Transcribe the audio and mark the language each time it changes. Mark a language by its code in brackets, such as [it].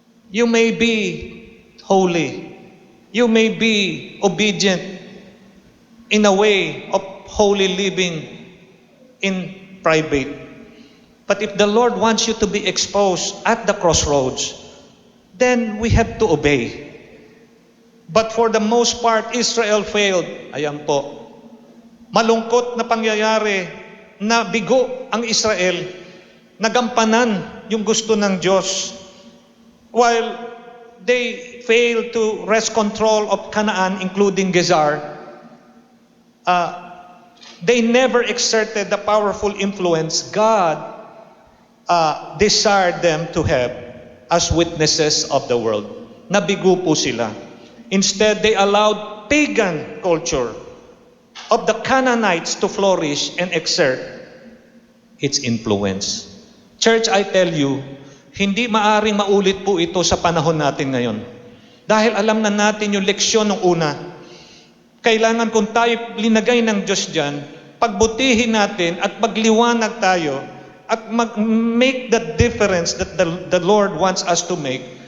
[en] You may be holy. You may be obedient in a way of holy living in private. But if the Lord wants you to be exposed at the crossroads, then we have to obey. But for the most part, Israel failed. [tl] Ayan po. Malungkot na pangyayari na bigo ang Israel, nagampanan yung gusto ng Diyos. [en] While they failed to wrest control of Canaan, including Gezer, they never exerted the powerful influence God desired them to have as witnesses of the world. [tl] Nabigo po sila. [en] Instead, they allowed pagan culture of the Canaanites to flourish and exert its influence. Church, I tell you, [tl] hindi maaring maulit po ito sa panahon natin ngayon. Dahil alam na natin yung leksyon ng una. Kailangan kung tayo linagay ng Diyos dyan, pagbutihin natin at magliwanag tayo at [en] make the difference that the Lord wants us to make.